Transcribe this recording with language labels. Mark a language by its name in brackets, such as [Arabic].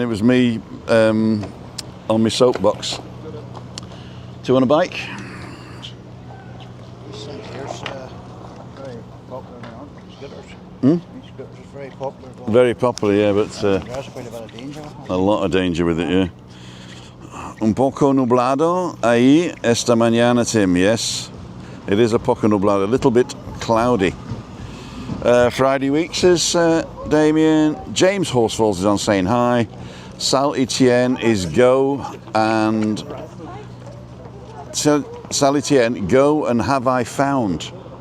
[English] It was me on my soapbox. Do you want a bike? This thing here's very popular now. Scooters. Scooters is very popular. Very popular, yeah, but There's quite a bit of danger. a lot of danger with it, yeah. [Spanish] Un poco nublado ahí esta mañana, Tim. [English] Yes, it is a [Spanish] poco nublado, [English] a little bit cloudy. Friday week, says Damien. James Horsfalls is on saying hi. Salytien is go and... Salytien, go and have I found?